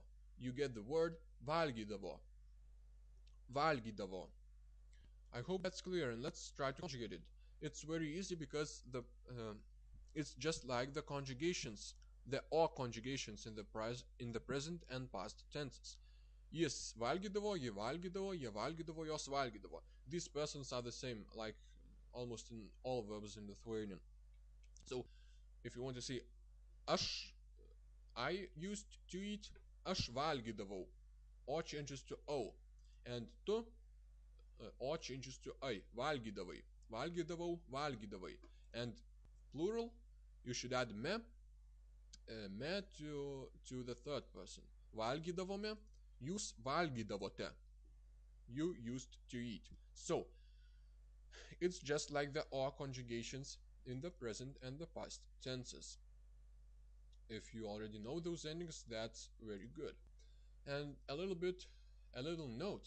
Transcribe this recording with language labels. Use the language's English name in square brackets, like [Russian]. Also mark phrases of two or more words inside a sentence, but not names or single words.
[English] You get the word valgydavo. Valgydavo. I hope that's clear, and let's try to conjugate it. It's very easy because it's just like the conjugations, the o conjugations in the present and past tenses. [Lithuanian] Jis valgydavo, ji valgydavo, jie valgydavo, jos valgydavo. [English] These persons are the same, like almost in all verbs in Lithuanian. So if you want to say I used to eat, [Lithuanian] aš valgydavau, [English] o changes to o, and tu, o changes to ai, [Lithuanian] valgydavai, valgydavau, valgydavai, [English] and plural you should add me to the third person. [Lithuanian] Valgydavome, jūs valgydavote, [English] you used to eat. So it's just like the o conjugations in the present and the past tenses. If you already know those endings, that's very good. And a little note.